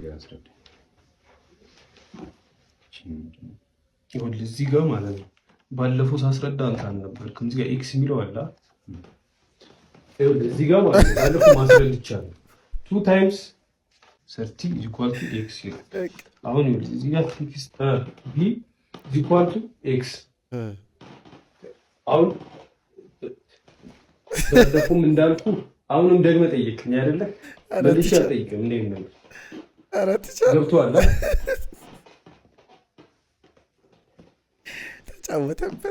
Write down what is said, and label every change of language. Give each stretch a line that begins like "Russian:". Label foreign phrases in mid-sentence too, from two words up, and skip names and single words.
Amharic: እዚህ ጋር ማለት ነው። ባለፈው ሳስረዳ አንተ አልነበርክም። እዚህ ጋር ኤክስ የሚለው አለ። እዚህ ጋር ማለት ነው። ባለፈው ማስረድቻለሁ።
English: 2 times 30 is equal to x
Amharic: ይላል። አሁን ይኸውልህ እዚህ ጋር
English: x b is equal to x
Amharic: አሁን ባለፈውም እንዳልኩ አሁንም ደግመህ ጠይቅኝ አይደለ? መልሼ አልጠይቅም። እንዴት ነው? ኧረ ትችላለህ። ገብቶሃል? ተጫወተበት።